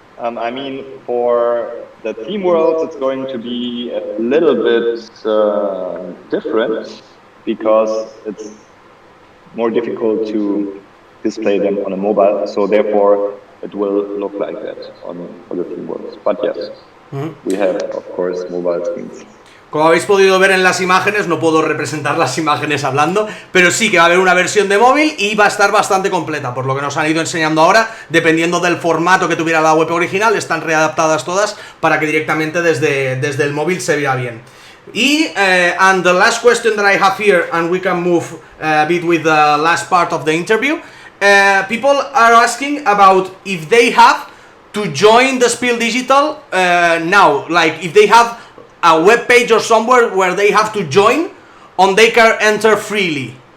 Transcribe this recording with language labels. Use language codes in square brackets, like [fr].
[en] I mean, for the theme worlds, it's going to be a little bit different because it's more difficult to display them on a mobile. So therefore, it will look like that for the theme worlds. But yes, we have, of course, mobile screens. [es] Como habéis podido ver en las imágenes, no puedo representar las imágenes hablando, pero sí que va a haber una versión de móvil y va a estar bastante completa, por lo que nos han ido enseñando ahora, dependiendo del formato que tuviera la web original, están readaptadas todas para que directamente desde el móvil se vea bien. [en] Y, and the last question that I have here, and we can move a bit with the last part of the interview, people are asking about if they have to join the SPIEL.digital now, like if they have a web page or somewhere where they have to join, or they can enter freely.